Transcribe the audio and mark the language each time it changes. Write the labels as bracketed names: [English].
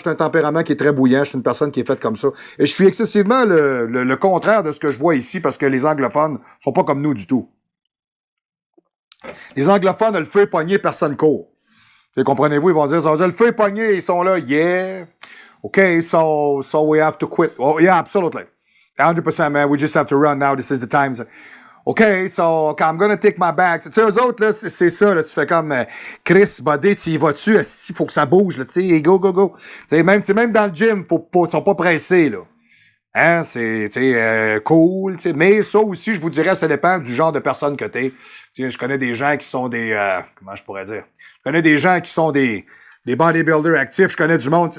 [French] J'ai un tempérament qui est très bouillant. Je suis une personne qui est faite comme ça. Et je suis excessivement le contraire de ce que je vois ici parce que les anglophones sont pas comme nous du tout. Les anglophones, le feu est pogné, personne court. Comprenez-vous? Ils vont dire, le feu est pogné, ils sont là, yeah. [English] Okay, so we have to quit. Oh, yeah, absolutely. 100%, man. We just have to run now. This is the time. Okay, so I'm gonna take my bags. [French] Tu sais, eux autres, là, c'est ça, là. Tu fais comme, Chris, buddy, tu y vas-tu? Il faut que ça bouge, là, tu sais. Go. Tu sais, même dans le gym, ils sont pas pressés, là. Hein, c'est, cool, tu sais. Mais ça aussi, je vous dirais, ça dépend du genre de personne que t'es. Tu sais, je connais des gens qui sont des, comment je pourrais dire? Je connais des gens qui sont des bodybuilders actifs, je connais du monde.